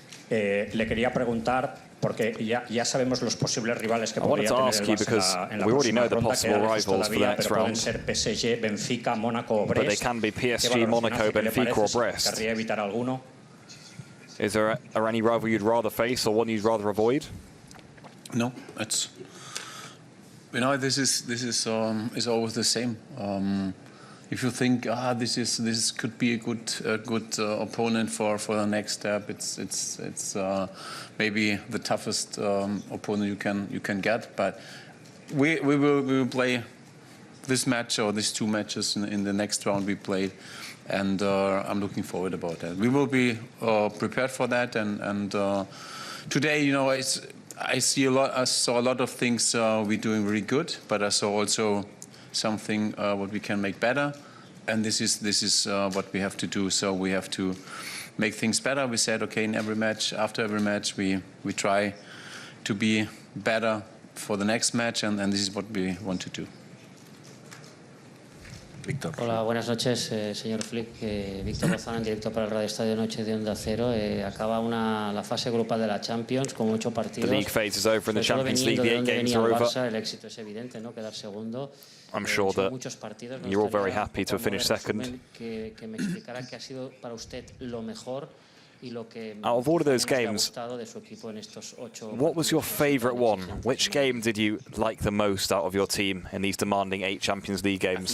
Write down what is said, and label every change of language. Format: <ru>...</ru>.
<es>Le quería preguntar, porque ya sabemos los posibles rivales que podría tener el Barça en la próxima ronda, que todavía, pero pueden ser PSG, Benfica, Mónaco o Brest.</es> <en>But they can be PSG, Monaco, Benfica or Brest.</en> <es>¿Querría evitar alguno?</es> <en>Is there any rival you'd rather face or one you'd rather avoid? No, it's this is always the same. If you think this could be a good opponent for the next step, it's maybe the toughest opponent you can get. But we will play this match or these 2 matches in the next round we played, and I'm looking forward about that. We will be prepared for that, and today I saw a lot of things we're doing really good, but I saw also something what we can make better, and this is what we have to do. So we have to make things better. We said, okay, after every match we try to be better for the next match, and this is what we want to do.</en> <es>Víctor. Hola, buenas noches, señor Flick. Víctor Lozano, en directo para el Radio Estadio Noche de Onda Cero. Acaba la fase grupal de la Champions con 8 partidos.</es> <en>The league phase is over and the Champions League, the 8 games are over.</en> <es>Barça, el éxito es evidente, ¿no? Quedar segundo.</es> <en>I'm sure that you're all very happy to have finished second.</en> <es>Que me explicara qué ha sido para usted lo mejor y lo que</es> <en>out of all of those games, what was your favourite one? Which game did you like the most out of your team in these demanding 8 Champions League games?</en>